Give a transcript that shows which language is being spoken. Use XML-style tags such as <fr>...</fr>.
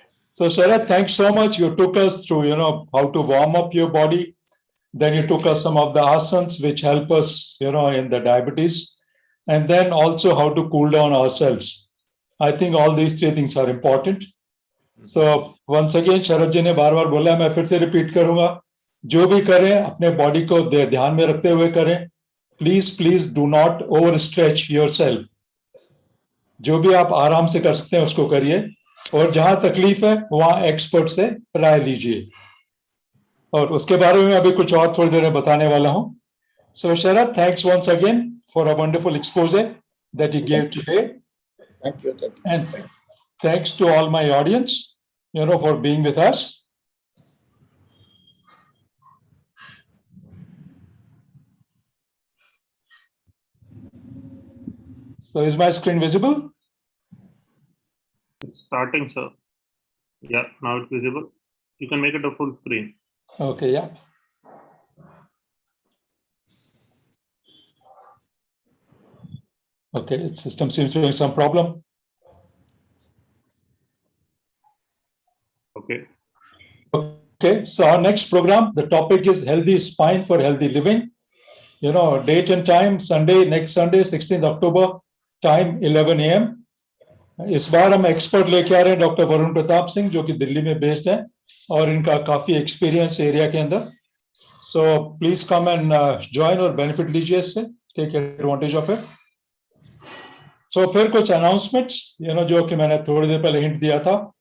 <en>So Sharad, thanks so much. You took us through, how to warm up your body. Then you took us some of the asanas which help us, in the diabetes. And then also how to cool down ourselves. I think all these three things are important. So once again,</en> <hi>Sharad ji ने बार-बार बोला, मैं फिर से repeat करूंगा, जो भी करें अपने बॉडी को ध्यान में रखते हुए करें.</hi> <en>Please do not overstretch yourself.</en> <hi>जो भी आप आराम से कर सकते हैं उसको करिए, और जहां तकलीफ है वहां एक्सपर्ट से राय लीजिए. और उसके बारे में अभी कुछ और थोड़ी देर में बताने वाला हूं.</hi> <en>So Sharad, thanks once again for a wonderful expose that you gave today. Thank you. And thanks to all my audience, for being with us. So is my screen visible? It's starting, sir. Yeah, now it's visible. You can make it a full screen. Okay, yeah. Okay, system seems to have some problem. Okay, so our next program, the topic is healthy spine for healthy living. Date and time, next Sunday, 16th October, time 11 a.m.</en> <hi>इस बार हम expert लेके आ रहे हैं doctor Varun Pratap Singh, जो कि दिल्ली में based है और इनका काफी एक्सपीरियंस एरिया के अंदर.</hi> <en>so please come and join और benefit</en> <hi>लीजिए इससे,</hi> <en>Take advantage of it.</en> <hi>सो फिर कुछ अनाउंसमेंट्स, जो कि मैंने थोड़ी देर पहले हिंट दिया था.</hi>